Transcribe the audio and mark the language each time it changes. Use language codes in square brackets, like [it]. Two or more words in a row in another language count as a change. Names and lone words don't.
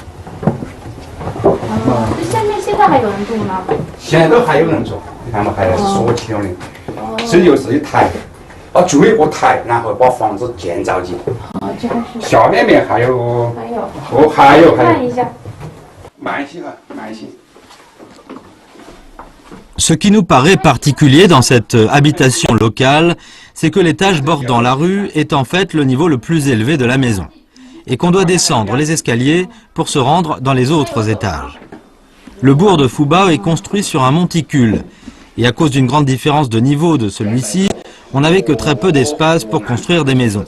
[zh] 这下面现在还有人住吗？现在都还有人住，你看嘛，还是锁起了的。这就是一台。筑一个台，然后把房子建造起。这还是。下面还有。还有。看一下。慢些。 [fr] Ce qui nous paraît particulier dans cette habitation locale, c'est que l'étage bordant la rue est en fait le niveau le plus élevé de la maison, et qu'on doit descendre les escaliers pour se rendre dans les autres étages. Le bourg de Fuba est construit sur un monticule, et à cause d'une grande différence de niveau de celui-ci, on n'avait que très peu d'espace pour construire des maisons.